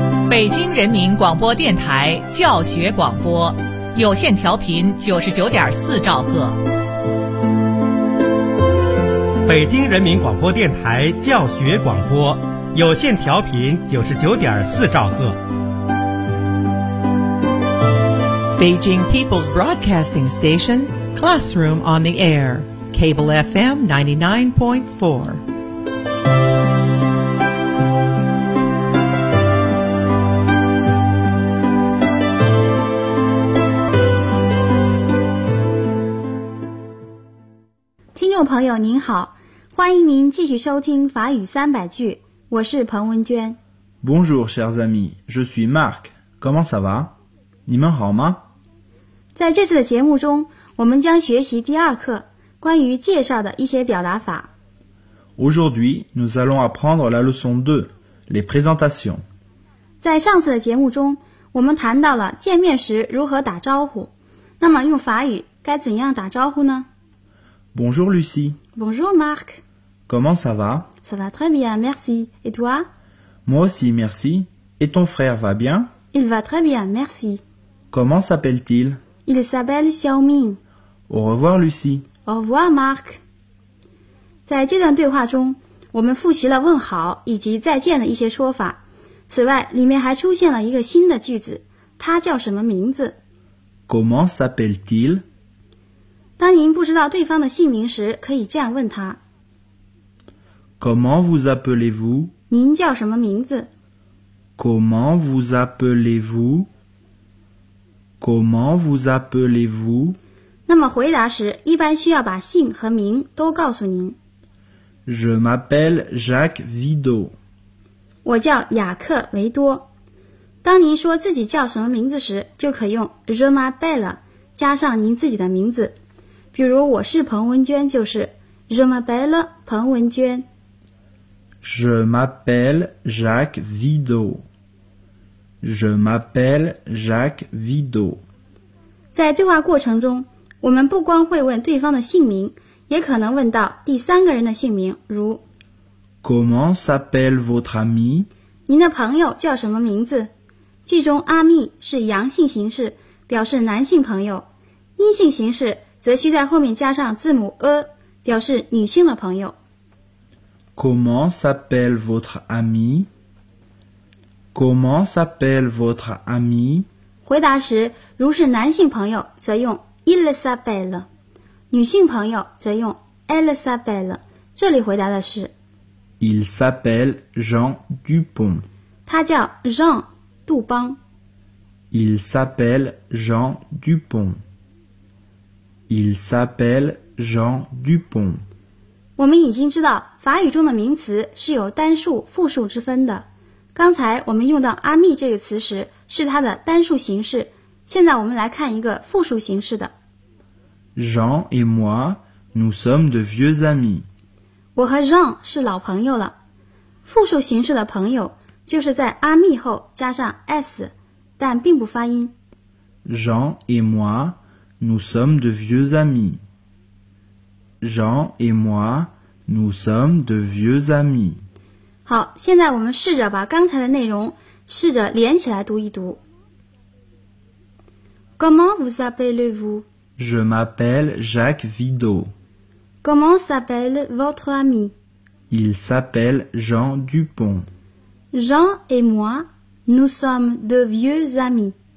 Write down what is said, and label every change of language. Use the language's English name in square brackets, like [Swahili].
[Chinese] 北京人民广播电台教学广播，有线调频99.4兆赫。北京人民广播电台教学广播，有线调频99.4兆赫。 [English] Beijing People's Broadcasting Station Classroom on the Air, Cable FM 99.4. [Chinese] 朋友您好，欢迎您继续收听法语三百句，我是彭文娟。 [French] Bonjour, chers amis, je suis Marc. Comment ça va? [Chinese] 你们好吗？在这次的节目中，我们将学习第二课关于介绍的一些表达法。 [French] Aujourd'hui, nous allons apprendre la leçon 2, les présentations. [Chinese] 在上次的节目中，我们谈到了见面时如何打招呼。那么用法语该怎样打招呼呢？ [French] Bonjour Lucie. Bonjour Marc. Comment ça va? Ça va très bien, merci. Et toi? Moi aussi, merci. Et ton frère va bien? Il va très bien, merci. Comment s'appelle-t-il? Il s'appelle Xiaoming. Au revoir Lucie. Au revoir Marc. [Chinese] 在这段对话中，我们复习了问好以及再见的一些说法。此外，里面还出现了一个新的句子，他叫什么名字？ [French] Comment s'appelle-t-il? [Chinese] 当您不知道对方的姓名时，可以这样问他 [French] Comment vous appelez-vous? [Chinese] 您叫什么名字 [French] Comment vous appelez-vous? Comment vous appelez-vous? [Chinese] 那么回答时，一般需要把姓和名都告诉您 [French] Je m'appelle Jacques Vidot [Chinese] 我叫雅克·维多当您说自己叫什么名字时，就可用 [French] Je m'appelle [Chinese] 加上您自己的名字比如我是彭文娟就是 Je m'appelle 彭文娟 [French] Je m'appelle Jacques Vidot Je m'appelle Jacques Vido. [Chinese] 在对话过程中，我们不光会问对方的姓名，也可能问到第三个人的姓名，如 [French] Comment s'appelle votre ami? [Chinese] 您的朋友叫什么名字？句中 ami 是阳性形式，表示男性朋友，阴性形式则需在后面加上字母 a， 表示女性的朋友。 [French] Comment s'appelle votre ami? Comment s'appelle votre ami? [Chinese] 回答时，如是男性朋友则用 [French] il s'appelle， [Chinese] 女性朋友则用 [French] elle s'appelle。 [Chinese] 这里回答的是 [French] il s'appelle Jean Dupont， [Chinese] 他叫 Jean 杜邦。 [French] Il s'appelle Jean Dupont。 Il s'appelle Jean Dupont。 [Chinese] 我们已经知道法语中的名词是有单数、复数之分的。刚才我们用到阿密这个词时是它的单数形式，现在我们来看一个复数形式的。 [French] Jean et moi, nous sommes de vieux amis。 [Chinese] 我和 Jean 是老朋友了。复数形式的朋友就是在阿密后加上 s， 但并不发音。 [French] Jean et moi,Nous sommes de vieux amis. Jean et moi, nous sommes de vieux amis. [Chinese] 好，现在我们试着把刚才的内容试着连起来读一读。 [French] Comment vous appelez-vous? Je m'appelle Jacques Vido. Comment s'appelle votre ami? Il s'appelle Jean Dupont. Jean et moi, nous sommes de vieux amis.